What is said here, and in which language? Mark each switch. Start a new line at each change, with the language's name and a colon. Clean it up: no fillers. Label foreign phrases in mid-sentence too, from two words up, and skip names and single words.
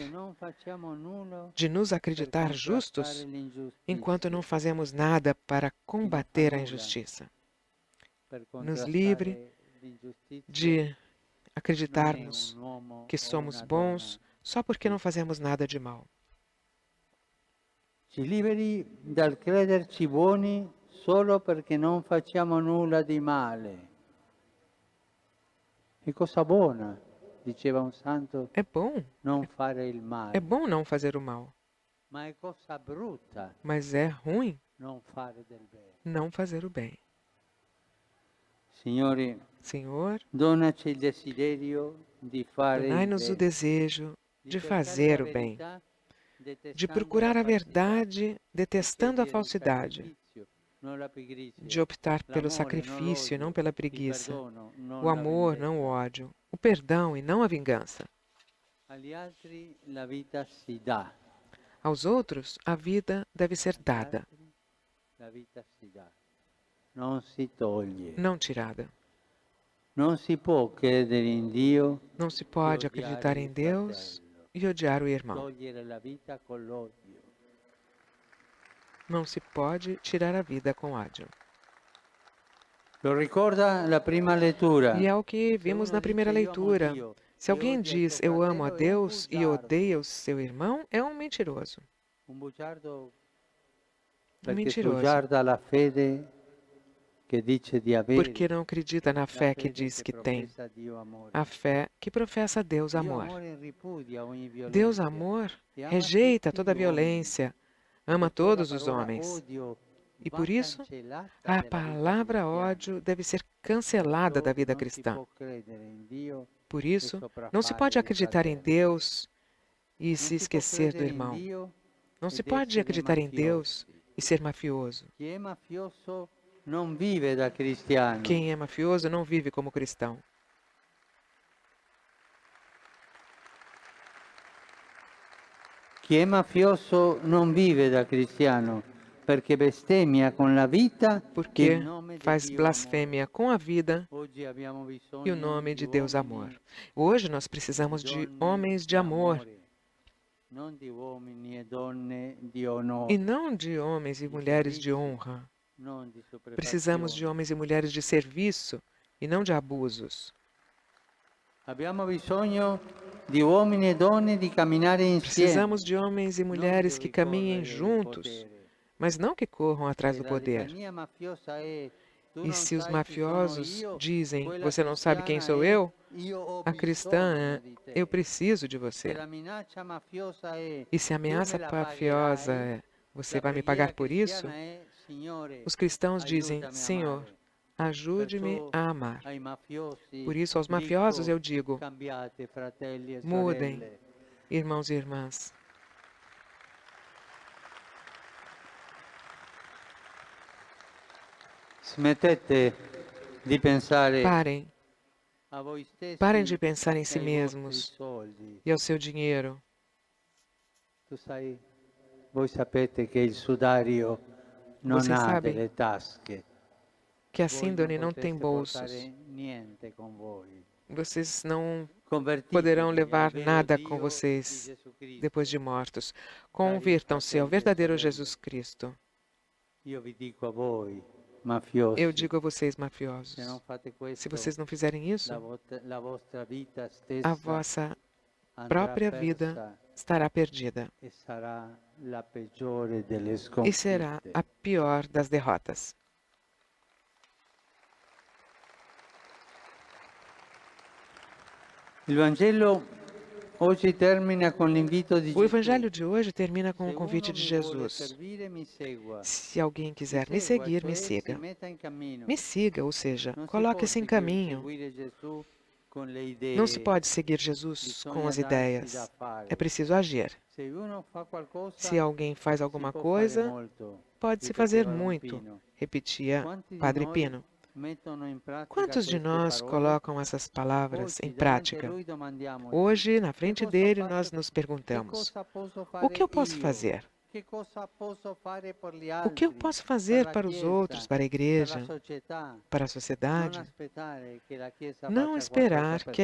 Italian: se non facciamo nulla
Portuguese: de nos
Italian: per
Portuguese: acreditar
Italian: contrastare
Portuguese: justos enquanto não
Italian: l'ingiustizia,
Portuguese: fazemos nada para combater a injustiça.
Italian: per
Portuguese: Nos livre
Italian: contrastare l'ingiustizia.
Portuguese: de
Italian: Non è
Portuguese: acreditarmos
Italian: un uomo
Portuguese: que
Italian: o
Portuguese: somos
Italian: una
Portuguese: bons
Italian: donna.
Portuguese: só porque não fazemos nada de mal.
Italian: Ci liberi dal crederci buoni solo perché non facciamo nulla di male. È cosa buona, diceva un santo,
Portuguese: É bom,
Italian: non fare il
Portuguese: é
Italian: male,
Portuguese: bom não fazer o mal,
Italian: ma è cosa brutta
Portuguese: mas é ruim
Italian: non fare del bene.
Portuguese: não fazer o bem.
Italian: Signore,
Portuguese: Senhor,
Italian: donaci il desiderio di fare il
Portuguese: donai-nos o
Italian: bene,
Portuguese: desejo
Italian: di
Portuguese: de
Italian: cercare
Portuguese: fazer
Italian: la
Portuguese: o bem,
Italian: verità,
Portuguese: de
Italian: detestando
Portuguese: procurar
Italian: la
Portuguese: a
Italian: falsità,
Portuguese: verdade, detestando a
Italian: di scegliere il
Portuguese: falsidade,
Italian: sacrificio, non la pigrizia,
Portuguese: de optar pelo
Italian: l'amore, non
Portuguese: sacrifício e não
Italian: l'odio,
Portuguese: pela
Italian: il
Portuguese: preguiça,
Italian: perdono, non
Portuguese: o
Italian: la
Portuguese: amor, não o
Italian: vendetta.
Portuguese: ódio, o perdão e não a vingança.
Italian: Agli altri la vita si dà,
Portuguese: Aos outros, a vida deve ser
Italian: agli
Portuguese: dada,
Italian: altri la vita si dà, non si toglie.
Portuguese: não tirada.
Italian: Non si può credere in Dio
Portuguese: Não se
Italian: e
Portuguese: pode
Italian: odiare
Portuguese: acreditar em
Italian: il
Portuguese: Deus
Italian: fratello,
Portuguese: e odiar o irmão.
Italian: togliere la vita con l'odio.
Portuguese: Não se pode tirar a vida com ódio.
Italian: Lo ricorda la prima lettura.
Portuguese: E é o que
Italian: Se
Portuguese: vimos
Italian: uno
Portuguese: na primeira
Italian: dice, "Io amo
Portuguese: leitura.
Italian: Dio",
Portuguese: Se
Italian: e
Portuguese: alguém
Italian: odia il
Portuguese: diz
Italian: suo
Portuguese: eu amo a
Italian: fratello, è un
Portuguese: Deus e
Italian: bugiardo.
Portuguese: odeia o seu irmão, é um mentiroso.
Italian: Un bugiardo
Portuguese: Um
Italian: perché
Portuguese: mentiroso.
Italian: sbugiarda la fede che dice di avere,
Portuguese: porque não acredita na
Italian: la
Portuguese: fé que
Italian: fede
Portuguese: diz
Italian: che
Portuguese: que tem,
Italian: professa Dio amore.
Portuguese: a fé que professa Deus
Italian: Dio
Portuguese: amor.
Italian: amore ripudia ogni
Portuguese: Deus
Italian: violenza
Portuguese: amor
Italian: e ama
Portuguese: rejeita
Italian: tutti
Portuguese: toda a
Italian: gli uomini.
Portuguese: violência, ama
Italian: Perciò la
Portuguese: todos os
Italian: parola
Portuguese: homens.
Italian: odio
Portuguese: E
Italian: va
Portuguese: por isso,
Italian: cancellata
Portuguese: a
Italian: dalla vita
Portuguese: palavra
Italian: cristiana.
Portuguese: ódio deve ser cancelada da
Italian: Perciò
Portuguese: vida
Italian: non si
Portuguese: cristã.
Italian: può credere in Dio
Portuguese: Por
Italian: e
Portuguese: isso, não se
Italian: sopraffare
Portuguese: pode
Italian: il
Portuguese: acreditar em
Italian: fratello.
Portuguese: Deus e
Italian: Non
Portuguese: se
Italian: si può
Portuguese: esquecer do
Italian: credere in
Portuguese: irmão.
Italian: Dio
Portuguese: Não se
Italian: ed
Portuguese: pode
Italian: essere
Portuguese: acreditar em Deus
Italian: mafiosi.
Portuguese: e ser mafioso.
Italian: Chi è mafioso non vive da cristiano.
Portuguese: Quem é mafioso não vive como cristão.
Italian: Chi è mafioso non vive da cristiano perché bestemmia con la vita il
Portuguese: Porque
Italian: nome di
Portuguese: faz
Italian: Dio
Portuguese: blasfêmia
Italian: amore.
Portuguese: com a vida
Italian: Oggi abbiamo
Portuguese: e o
Italian: bisogno
Portuguese: nome
Italian: di
Portuguese: de Deus
Italian: uomini
Portuguese: amor. Hoje nós
Italian: e
Portuguese: precisamos de
Italian: donne
Portuguese: homens de amor
Italian: d'amore, non di uomini e donne di onore,
Portuguese: e não de homens e
Italian: di
Portuguese: mulheres de
Italian: servizio,
Portuguese: honra.
Italian: non di
Portuguese: Precisamos de
Italian: sopraffazione.
Portuguese: homens e mulheres de serviço e não de abusos.
Italian: Abbiamo bisogno di uomini e donne di camminare insieme,
Portuguese: Precisamos de homens e
Italian: non di
Portuguese: mulheres que caminhem
Italian: ricorrere del
Portuguese: juntos,
Italian: potere.
Portuguese: mas não que corram atrás
Italian: Se
Portuguese: do
Italian: la
Portuguese: poder.
Italian: litania mafiosa è tu
Portuguese: E
Italian: non
Portuguese: se os
Italian: sai chi sono
Portuguese: mafiosos
Italian: io,
Portuguese: dizem,
Italian: quella
Portuguese: você não sabe quem
Italian: cristiana
Portuguese: sou
Italian: è
Portuguese: eu,
Italian: io ho
Portuguese: a cristã
Italian: bisogno
Portuguese: é,
Italian: di te.
Portuguese: eu preciso de
Italian: Se
Portuguese: você.
Italian: la minaccia mafiosa è
Portuguese: E se a
Italian: tu me
Portuguese: ameaça
Italian: la
Portuguese: mafiosa
Italian: pagherai,
Portuguese: é, você
Italian: la
Portuguese: vai me
Italian: preghiera
Portuguese: pagar por isso,
Italian: cristiana è Signore,
Portuguese: os cristãos dizem,
Italian: aiutami a
Portuguese: Senhor,
Italian: amare.
Portuguese: ajude-me
Italian: Perciò
Portuguese: a amar.
Italian: ai mafiosi
Portuguese: Por isso, aos mafiosos
Italian: dico,
Portuguese: eu digo,
Italian: cambiate fratelli e
Portuguese: mudem,
Italian: sorelle.
Portuguese: irmãos e irmãs.
Italian: Smettete di pensare
Portuguese: Parem,
Italian: a voi stessi
Portuguese: parem de pensar em
Italian: e si ai vostri
Portuguese: mesmos
Italian: soldi.
Portuguese: e ao seu dinheiro.
Italian: Tu sai, voi sapete che il sudario non
Portuguese: Vocês
Italian: ha
Portuguese: sabem
Italian: delle tasche.
Portuguese: que a
Italian: Voi
Portuguese: síndone
Italian: non
Portuguese: não tem
Italian: potreste
Portuguese: bolsos.
Italian: portare niente con voi.
Portuguese: Vocês não
Italian: Convertitevi
Portuguese: poderão
Italian: al
Portuguese: levar
Italian: vero
Portuguese: nada
Italian: Dio
Portuguese: com
Italian: di
Portuguese: vocês
Italian: Gesù Cristo.
Portuguese: depois de mortos.
Italian: Cari
Portuguese: Convirtam-se ao
Italian: fratelli e
Portuguese: verdadeiro
Italian: sorelle,
Portuguese: Jesus Cristo.
Italian: io vi dico a voi, mafiosi,
Portuguese: Eu digo a vocês,
Italian: se
Portuguese: mafiosos,
Italian: non fate
Portuguese: se
Italian: questo,
Portuguese: vocês não fizerem isso,
Italian: la vostra vita
Portuguese: a
Italian: stessa
Portuguese: vossa
Italian: andrà
Portuguese: própria vida
Italian: persa
Portuguese: estará perdida
Italian: e sarà la peggiore delle
Portuguese: e será
Italian: sconfitte.
Portuguese: a pior das derrotas.
Italian: Il Vangelo oggi termina con l'invito di
Portuguese: O
Italian: Gesù.
Portuguese: Evangelho de hoje termina com
Italian: Se
Portuguese: o convite
Italian: uno
Portuguese: de
Italian: mi vuole
Portuguese: Jesus.
Italian: servire, mi segua.
Portuguese: Se alguém
Italian: Mi
Portuguese: quiser me
Italian: segua,
Portuguese: seguir, me
Italian: cioè si
Portuguese: siga.
Italian: metta in cammino.
Portuguese: Me siga, ou seja,
Italian: Non si
Portuguese: coloque-se
Italian: può
Portuguese: em caminho.
Italian: seguire Gesù con le
Portuguese: Não se
Italian: idee,
Portuguese: pode seguir Jesus
Italian: bisogna
Portuguese: com as
Italian: darsi da
Portuguese: ideias.
Italian: fare.
Portuguese: É preciso agir.
Italian: Se uno fa qualcosa,
Portuguese: Se alguém faz
Italian: si
Portuguese: alguma
Italian: può fare
Portuguese: coisa,
Italian: molto,
Portuguese: pode-se fazer
Italian: ripeteva Don
Portuguese: muito,
Italian: Pino.
Portuguese: repetia
Italian: Quanti di
Portuguese: Padre
Italian: noi
Portuguese: Pino.
Italian: mettono in pratica
Portuguese: Quantos de
Italian: queste
Portuguese: nós
Italian: parole?
Portuguese: colocam essas palavras em
Italian: Oggi davanti a
Portuguese: prática?
Italian: Lui domandiamoci,
Portuguese: Hoje, na
Italian: che
Portuguese: frente
Italian: cosa
Portuguese: dele,
Italian: faccio-
Portuguese: nós nos
Italian: che
Portuguese: perguntamos:
Italian: cosa posso
Portuguese: o
Italian: fare
Portuguese: que eu posso
Italian: io?
Portuguese: fazer?
Italian: Che cosa posso fare per gli
Portuguese: O que eu
Italian: altri,
Portuguese: posso
Italian: per
Portuguese: fazer
Italian: la
Portuguese: para os
Italian: Chiesa,
Portuguese: outros, para a
Italian: per la
Portuguese: igreja,
Italian: società?
Portuguese: para a
Italian: Non
Portuguese: sociedade?
Italian: aspettare che la Chiesa
Portuguese: Não
Italian: faccia
Portuguese: esperar
Italian: qualcosa per